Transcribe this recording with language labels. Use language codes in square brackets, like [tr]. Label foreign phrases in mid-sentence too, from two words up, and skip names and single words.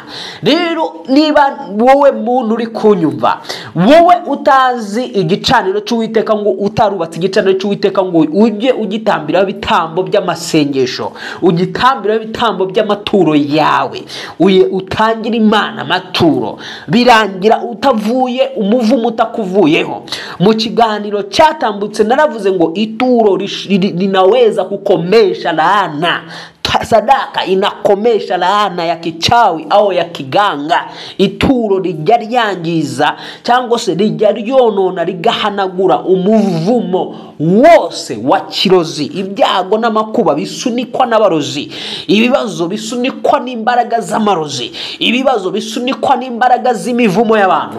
[rw] Rero niba wowe muntu uri kunyumva, wowe utazi igicaniro cy'Uwiteka, ngo utarubatse igicaniro cy'Uwiteka ngo ujye ugitambira ibitambo by'amasengesho, ugitambira ibitambo by'amaturo yawe, utangira Imana amaturo, birangira utavuye umuvumo utakuvuyeho. Mu kiganiro cyatambutse naravuze ngo ituro [sw] linaweza kukomesha laana. sadaka inakomesha laana ya kichawi au ya kiganga. [rw] Ituro rijya ryangiza cyangwa se rijya ryonona rigahanagura umuvumo wose wa kirozi, ibyago n'amakuba bisunikwa n'abarozi, ibibazo bisunikwa n'imbaraga z'amarozi, ibibazo bisunikwa n'imbaraga z'imivumo y'abantu.